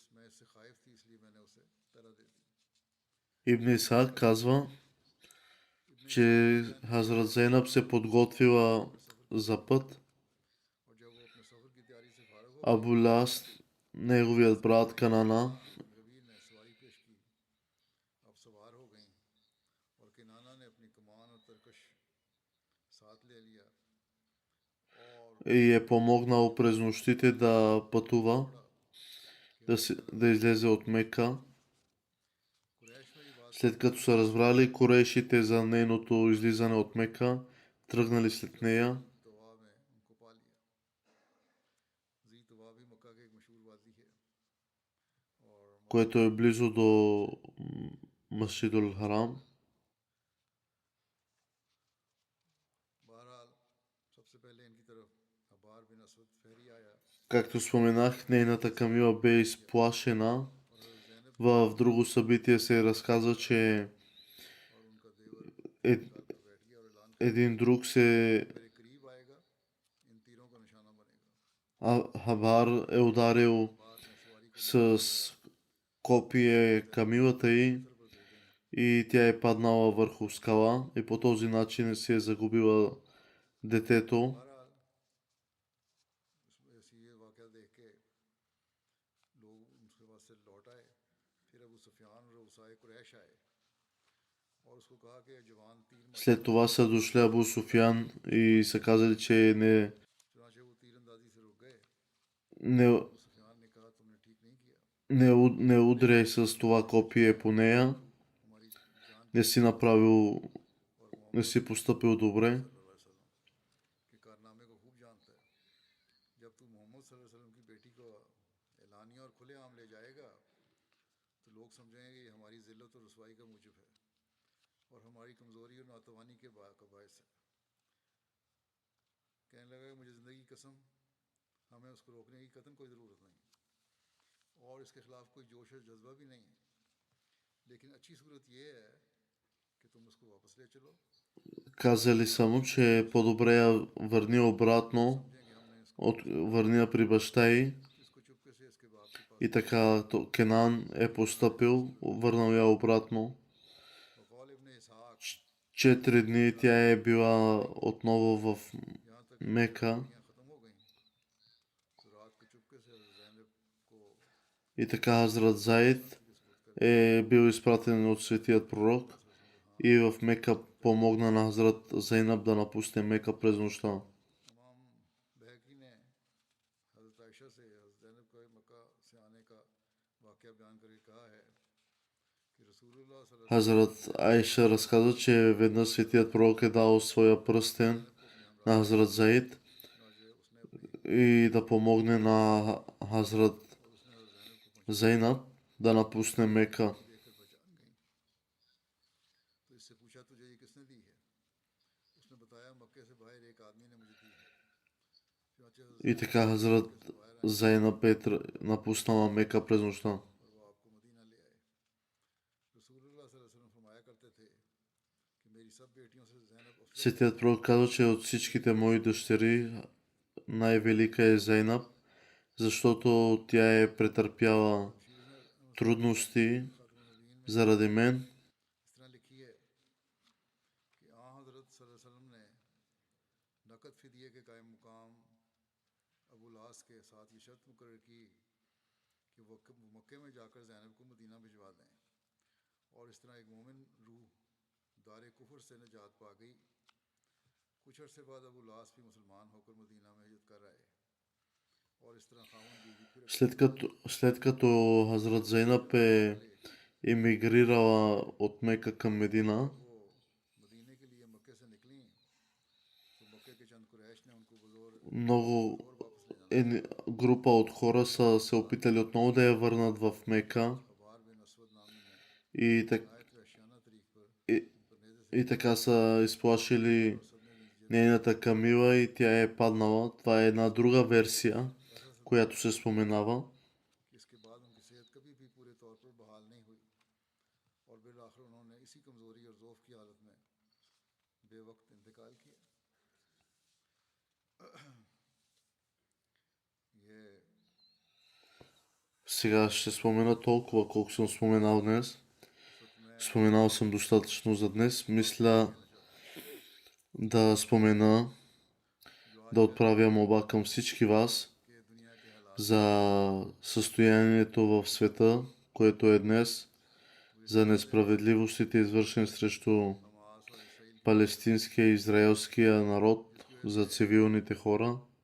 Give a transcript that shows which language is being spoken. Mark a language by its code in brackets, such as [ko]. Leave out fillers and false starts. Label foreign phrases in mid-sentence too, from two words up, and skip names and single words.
[bg] Ибн Исхак казва, че Хазрат Зейнаб се подготвила за път. [ur] اور جب وہ اپنے سفر کی تیاری سے فارغ ہو [bg] Абу Лас, неговият брат Канана, [ur] کبیر نے سواری پیش کی اب سوار ہو گئی اور کنانہ نے اپنی کمان اور ترکش ساتھ لے لیا اور [bg] и е помогнал през нощите да пътува, да излезе от Мека. [ur] قریش میں یہ بات [bg] След като са разбрали курешите за нейното излизане от Мека, тръгнали след нея, [ur] طویٰ میں ان کو پا لیا جی طویٰ بھی مکہ کے ایک مشہور وادی ہے اور [bg] което е близо до Масжидул Харам. [ur] بہرحال سب سے پہلے ان کی طرف ابار بن اسود فہری آیا [bg] Както споменах, нейната камила бе изплашена. [ur] اور حضرت زینب [bg] В друго събитие се разказва, че [ur] اور ان کا دیور е- ساتھ پر بیٹھ گیا اور اعلان کر [bg] един друг се [ur] میرے قریب آئے گا ان تیروں کا نشانہ بنے گا [bg] Хабар е ударил [ur] بار نے سواری کو [bg] с копие камилата й [ur] سر پر دے گئی [bg] и тя е паднала върху скала и по този начин се е загубила детето. [ur] بہرحال ایسی یہ واقعہ دیکھ کے لوگ ان کے پاس سے لوٹ آئے پھر ابو سفیان اور اساۓ قریش آئے اور اس کو کہا کہ جوان تیر مار [bg] След това са дошли Абу Суфиян и са казали, че [ur] چنانچہ وہ تیراندازی سے رک گئے [bg] не, [ur] ابو سفیان نے کہا تم نے ٹھیک نہیں کیا [bg] не удряй с това копие по нея, [ur] ہماری جان [bg] не си направил, [ur] और [bg] не [ur] मोहम्मद [bg] си поступил добре. [ar] صلى الله عليه وسلم [ur] کے کارنامے کو خوب جانتا ہے جب تو محمد [ar] صلى الله عليه وسلم [ur] کی بیٹی کو اعلانیہ اور کھلے عام لے جائے گا تو لوگ سمجھیں گے کہ یہ ہماری ذلت اور رسوائی کا موجب ہے اور ہماری کمزوری اور ناتوانی کے کا باعث ہے کہنے لگا کہ مجھے زندگی کی قسم ہمیں اس کو روکنے کی قطعاً کوئی ضرورت نہیں اور اس کے خلاف کوئی جوش اور جذبہ بھی نہیں ہے لیکن اچھی صورت یہ ہے کہ تم اس کو واپس لے چلو [bg] Казали са му, че е по-добре я върни обратно, [ur] سمجھیں کہ ہم نے اس کو [bg] върни я при баща й. [ur] اس کو چپکے سے اس کے باپ کے پاس [bg] И така Кенан е постъпил, върнал я обратно. [ar] وقال ابن إسحاق [bg] 4 дни тя е била отново в [ur] یہاں تک [bg] Мека. [ur] یہاں ختم ہو گئی تو رات کو چپکے سے حضرت زینب کو [bg] И така Хазрат Заид е бил изпратен от светият пророк и в Мека помогна на Хазрат Зейнаб да напусне Мека през нощта. [ur] امام بیہقی نے حضرت عائشہ سے حضرت زینب کا مکہ سے آنے کا واقعہ بیان کر کے کہا ہے کہ رسول اللہ [ar] صلى الله عليه [bg] Хазрат Айша разказа, че веднъж светият пророк е дал своя пръстен [ur] وسلم کو اپنے [bg] на हमरा Хазрат Заид [ur] چنانچہ اس نے اپنی [bg] и да помогне на Хазрат [ur] اور اس نے حضرت زینب کو پہنچا [bg] Зейнаб да напусне Мека. [ur] دیکھ کر پہچان گئی تو اس سے پوچھا تجھے یہ کس نے دی ہے اس نے بتایا مکے سے باہر ایک آدمی نے مجھے دی ہے چنانچہ حضرت [bg] И така Хазрат Зейнаб е напуснала Мека през нощта. [ur] اور وہ آپ کو مدینہ لے آئے رسول اللہ [ar] صلى الله عليه وسلم [ur] فرمایا کرتے تھے کہ میری سب بیٹیوں سے زینب افضل [bg] Светият пророк казва, че от всичките мои дъщери най-велика е Зейнаб, защото тя е претърпяла трудности [ur] خاتون نبین میں [bg] заради мен. [ur] اس طرح لکھی ہے کہ آں حضرت [ar] صلى الله عليه وسلم [ur] نے نقد فدیے کے قائم مقام ابو لاس کے ساتھ یہ شرط مقرر کی کہ وہ مکے میں جا کر زینب کو مدینہ بھجوا دیں اور اس طرح ایک مومن روح دار کفر سے نجات پا گئی کچھ عرصے بعد ابو لاس بھی مسلمان ہو کر مدینہ میں ہجرت کر آئے اور اس طرح خاون بیوی پھر [bg] След като Хазрат Зейнаб е емигрирала от Мека към Медина, [ur] وہ مدینے کے لیے مکے سے نکلی تو مکے کے چند قریش نے ان کو بزور [bg] много [ur] واپس لے جانا [bg] група от хора са се опитали отново да я върнат в Мека [ur] ابار بن اسود نامی نے [bg] и, так, [ur] آیت وحشانہ طریق پر [bg] и, [ur] ان پر نیزے سے [bg] и така са изплашили [ur] اسد نے جس [bg] нейната камила и тя е паднала. Това е една друга версия, която се споменава. [ur] کہ اس کے بعد ان کی صحت کبھی بھی پورے طور پر بحال نہیں ہوئی اور بالآخر انہوں نے اسی کمزوری اور ضعف کی حالت میں بےوقت انتقال کیا یہ [bg] Сега ще спомена толкова, колко съм споменал днес. [ur] اس وقت میں [bg] Споменал съм достатъчно за днес. Мисля, [ur] کہنا چاہتا [bg] да спомена, да отправя молба към всички вас за състоянието в света, което е днес, за несправедливостите, извършени срещу палестинския и израелския народ, за цивилните хора.